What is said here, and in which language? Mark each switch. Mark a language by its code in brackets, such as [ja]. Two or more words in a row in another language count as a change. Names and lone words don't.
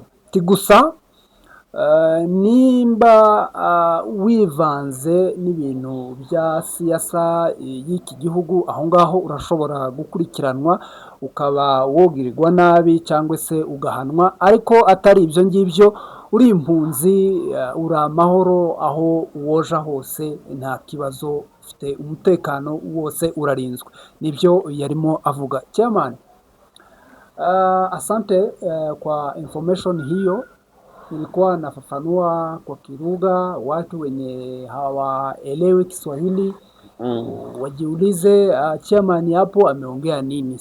[rw] Gusa nimba wivanze n'ibintu bya siyasa y'iki gihugu, aho ngaho urashobora gukurikiranwa ukaba wogirirwa nabi cyangwa se ugahanwa, ariko atari ibyo ngibyo uri impunzi, uri amahoro aho woja hose, nta kibazo, ufite umutekano wose, urarinzwe. Nibyo yarimo avuga. [sw] Chairman, asante kwa information hiyo. Nilikuwa nafafanua kwa Kiruga, watu wenye hawaelewi Kiswahili wajiulize chairman hapo ameongea nini.